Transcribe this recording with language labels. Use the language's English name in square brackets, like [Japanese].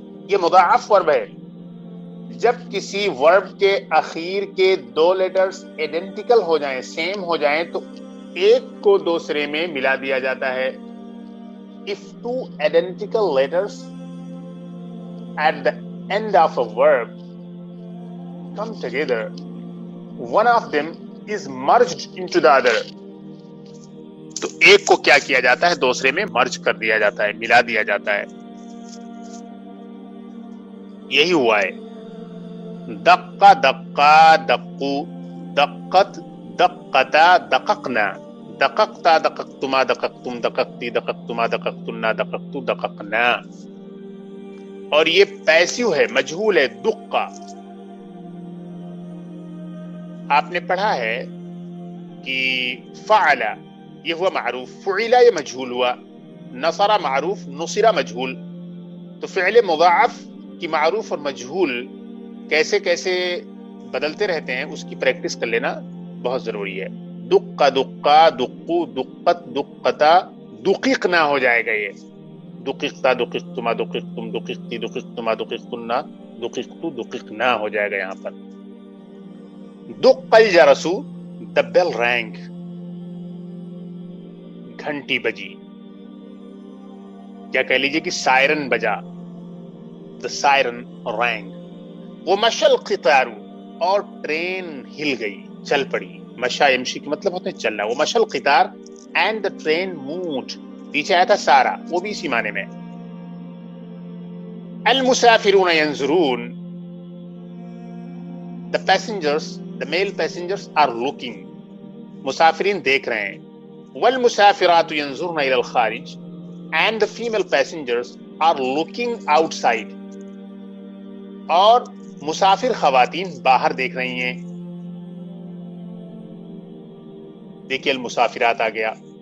[Urdu] یہ مضاعف ورب ہے. جب کسی ورب کے اخیر کے دو لیٹرز ایڈنٹیکل ہو جائیں, سیم ہو جائیں, تو ایک کو دوسرے میں ملا دیا جاتا ہے. [English] If two identical letters at the end of a verb come together, one of them is merged into the other. [Urdu] تو ایک کو کیا کیا جاتا ہے, دوسرے میں مرج کر دیا جاتا ہے, ملا دیا جاتا ہے. یہی ہوا ہے. [Arabic] دقا دقا دقو, دقت دقتا دققنا, دققتا دققتما دققتم دققتی دققتما دققتنا دققتو دققنا. [Urdu] اور یہ پیسیو ہے, مجہول ہے. دقا آپ نے پڑھا ہے کہ فعل یہ ہوا معروف, فعلا یہ مجہول ہوا, نصر معروف, نصر مجہول. تو فعل مضاعف کی معروف اور مجہول کیسے کیسے بدلتے رہتے ہیں اس کی پریکٹس کر لینا بہت ضروری ہے. [Arabic] دقا دقا دقو دقت دقتا دقیقنا [Urdu] ہو جائے گا یہ [Arabic] دقیقتا دقیقتما دقیقتم دقیقتی دقیقتما دقیقتنا دقیقتو دقیقنا [Urdu] ہو جائے گا یہاں پر. [Arabic] دق الجرسو [English] the bell rang [Urdu] گھنٹی بجی کیا کہہ لیجئے کہ سائرن بجا [English] the siren rang. [Arabic] ومشى القطار [Urdu] اور ٹرین ہل گئی چل پڑی. مشا یمشی کے مطلب ہوتے ہیں چلنا. [Arabic] ومشى القطار [English] and the train moved [Urdu] پیچھے آیا تھا سارا وہ بھی اسی معنی میں. [Arabic] المسافرون ينظرون [English] the passengers the male passengers are looking [Urdu] مسافرین دیکھ رہے ہیں. [Arabic] والمسافرات ينظرن الى الخارج [English] and the female passengers are looking outside [Urdu] اور مسافر خواتین باہر دیکھ رہی ہیں. دیکھیے المسافرات آ گیا.